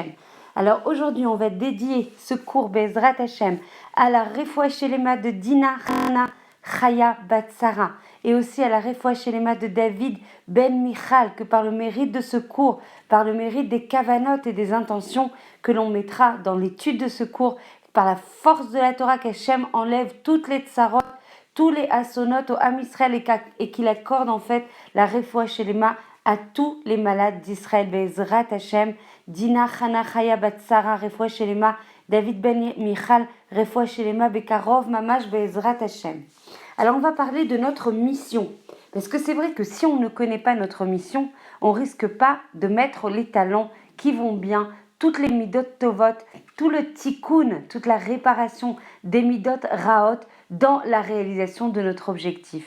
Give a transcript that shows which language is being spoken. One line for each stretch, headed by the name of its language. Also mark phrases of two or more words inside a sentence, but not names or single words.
French: Alors aujourd'hui, on va dédier ce cours
Hebrew: בעזרת השם
French: à la
Hebrew: רפואה שלמה
French: de Dina Hana Chaya Batsara et aussi à la
Hebrew: רפואה שלמה
French: de David Ben Michal, que par le mérite de ce cours, par le mérite des kavanotes et des intentions que l'on mettra dans l'étude de ce cours, par la force de la Torah qu'Hashem enlève toutes les tsarot, tous les assonotes au Ham Israël et qu'il accorde en fait la
Hebrew: רפואה שלמה
French: à tous les malades d'Israël.
Hebrew: בעזרת השם, דינה חנה חיה בת שרה, רפואה שלמה, דוד בן מיכל, רפואה שלמה, בקרוב ממש, בעזרת השם.
French: Alors on va parler de notre mission. Parce que c'est vrai que si on ne connaît pas notre mission, on risque pas de mettre les talents qui vont bien, toutes les
Hebrew: מידות טובות,
French: tout le tikkun, toute la réparation des
Hebrew: מידות רעות
French: dans la réalisation de notre objectif.